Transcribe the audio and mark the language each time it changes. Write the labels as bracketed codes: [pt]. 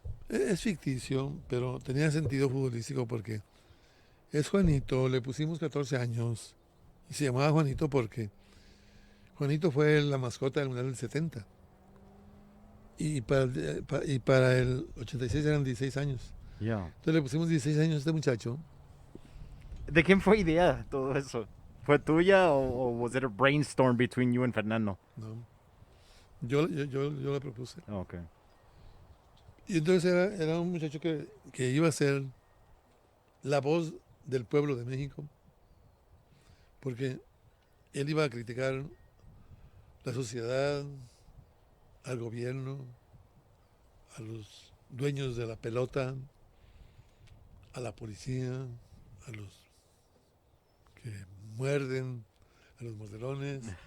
[es] Es ficticio, pero tenía sentido futbolístico porque es Juanito, le pusimos 14 años y se llamaba Juanito porque Juanito fue la mascota del Mundial del 70. Y para el 86 eran 16 años. [en] Yeah. [es] Entonces le pusimos 16 años a este muchacho. ¿De quién fue idea todo eso? ¿Fue tuya o [en] was it a brainstorm between you and Fernando? [es] ¿No? Yo la propuse. [en] Okay. [es] Y entonces era un muchacho que iba a ser la voz del pueblo de México, porque él iba a criticar la sociedad, al gobierno, a los dueños de la pelota, a la policía, a los que muerden, a los mordelones.